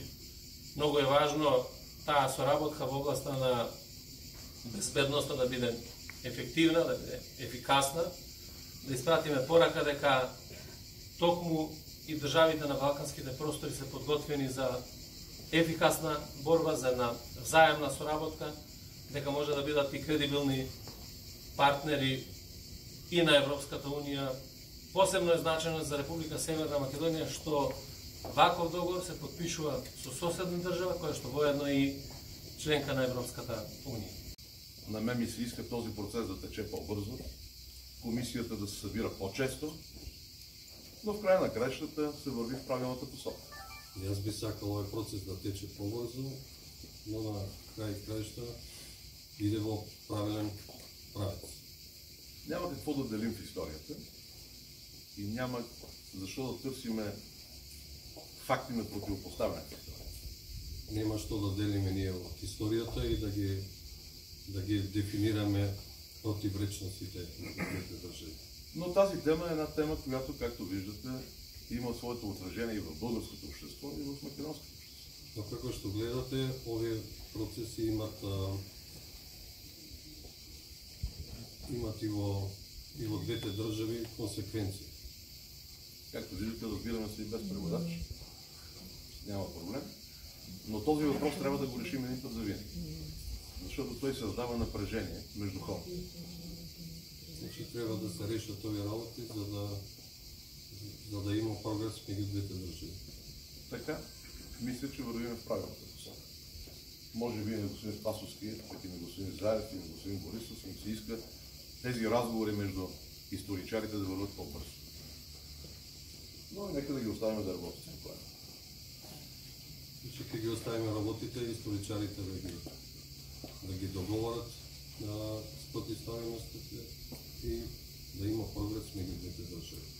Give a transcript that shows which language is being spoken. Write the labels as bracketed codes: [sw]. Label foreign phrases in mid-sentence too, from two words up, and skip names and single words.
[mk] Многу е важно таа соработка во областа на безбедноста да биде ефективна, да биде ефикасна, да испратиме порака дека токму и државите на балканските простори се подготвени за ефикасна борба, за една взаемна соработка, дека може да бидат и кредибилни партнери и на Европската Унија. Посебно е значено за Република Северна Македонија што ваков договор се подпишува со соседна држава, која што воедно е и членка на Европската Унија. [bg] На мен ми се иска този процес да тече по-бързо, комисията да се събира по-често, но в края на краищата се върви в правилната посока. [mk] И аз би сакал овој процес да тече по-бързо, но на крај краишта иде во правилен правец. [bg] Няма какво да делим в историята и няма защо да търсиме факти на противопоставянето. [mk] Нема што да делиме ние од историјата и да ги дефинираме противречностите на двете држави. [bg] Но тази тема е една тема, която, както виждате, има своето отражение и в българското общество, и в македонското общество. [mk] Но како што гледате, овие процеси имат и во двете држави консеквенции. [bg] Както виждате, разбираме се и без преводач. Няма проблем. Но този въпрос трябва да го решим един път за винаги. Защото той създава напрежение между хората. [mk] Значи трябва да се решат овие работи, за да има прогрес меѓу двете држави. [bg] Така, мисля, че вървим в правилната посока. Може би и на господин Спасовски, пък и на господин Заев, и на господин Борисов им се иска тези разговори между историчарите да върват по-бързо. Но нека да ги оставим да работят. [mk] Значи, ќе ги оставиме работите, историчарите да ги договорат на спротивставеностите и да има прогрес меѓу двете држави.